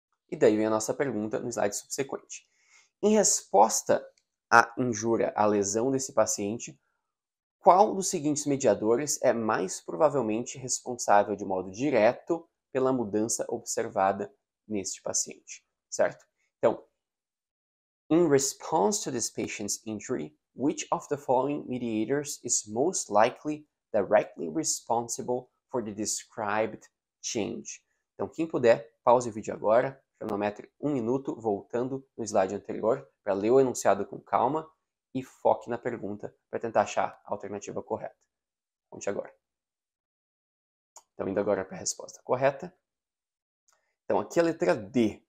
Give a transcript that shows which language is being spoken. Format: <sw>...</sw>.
<pt>E daí vem a nossa pergunta no slide subsequente. Em resposta à injúria, à lesão desse paciente, qual dos seguintes mediadores é mais provavelmente responsável de modo direto pela mudança observada neste paciente, certo?</pt> <en>Então, in response to this patient's injury, which of the following mediators is most likely directly responsible for the described change?</en> <pt>Então, quem puder, pause o vídeo agora, cronometre 1 minuto, voltando no slide anterior, para ler o enunciado com calma e foque na pergunta para tentar achar a alternativa correta. Conte agora. Então, indo agora para a resposta correta. Então, aqui a letra D.</pt>